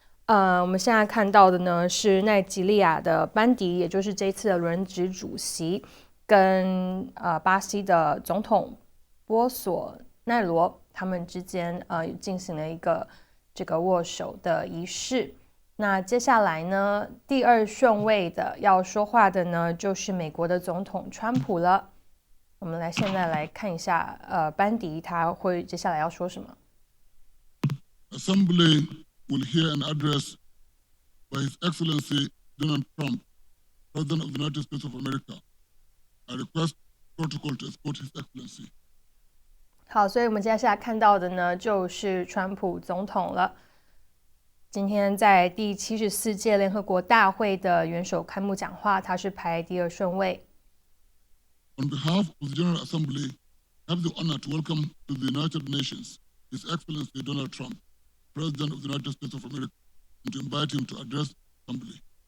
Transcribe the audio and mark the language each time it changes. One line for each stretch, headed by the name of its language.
Chinese: 我们现在看到的呢是奈及利亚的班迪，也就是这一次的轮值主席，跟巴西的总统波索奈罗他们之间进行了一个这个握手的仪式。那接下来呢，第二顺位的要说话的呢就是美国的总统川普了。我们现在来看一下班迪他会接下来要说什么。
English: Assembly will hear an address by His Excellency Donald Trump, President of the United States of America. I request protocol to escort His Excellency.
Chinese: 好，所以我们接下来看到的呢，就是川普总统了。今天在第74届联合国大会的元首开幕讲话，他是排第二顺位。
English: On behalf of the General Assembly, I have the honor to welcome to the United Nations His Excellency Donald Trump, President of the United States of America, and to invite him to address the Assembly.